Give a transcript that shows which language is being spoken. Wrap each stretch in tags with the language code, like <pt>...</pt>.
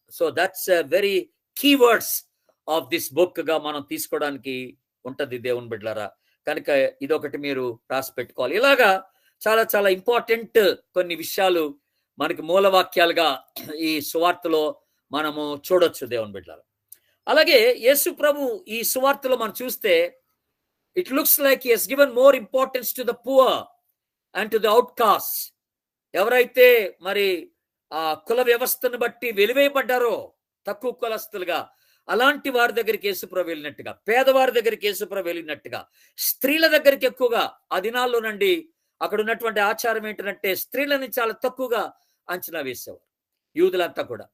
<en>so that's very keywords of this book</en> <te>గా మనం తీసుకోవడానికి ఉంటది దేవుని బిడ్డలారా. కనుక ఇదొకటి మీరు రాసి పెట్టుకోవాలి. ఇలాగా చాలా చాలా ఇంపార్టెంట్ కొన్ని విషయాలు మనకి మూలవాక్యాలుగా ఈ సువార్తలో మనము చూడొచ్చు దేవుని బిడ్డలారా. అలాగే యేసు ప్రభు ఈ సువార్తలో మనం చూస్తే</te> <en>it looks like he has given more importance to the poor and to the outcasts.</en> <te>ఎవరైతే మరి ఆ కుల వ్యవస్థను బట్టి వెలివేయబడ్డారో తక్కువ కులస్తులుగా, అలాంటి వారి దగ్గరికి యేసుప్రభు వెళ్ళినట్టుగా, పేదవారి దగ్గరికి యేసుప్రభు వెళ్ళినట్టుగా, స్త్రీల దగ్గరికి ఎక్కువగా ఆ దినాల్లో నుండి అక్కడ ఉన్నటువంటి ఆచారం ఏంటంటే స్త్రీలని చాలా తక్కువగా అంచనా వేసేవారు యూదులంతా కూడా.</te>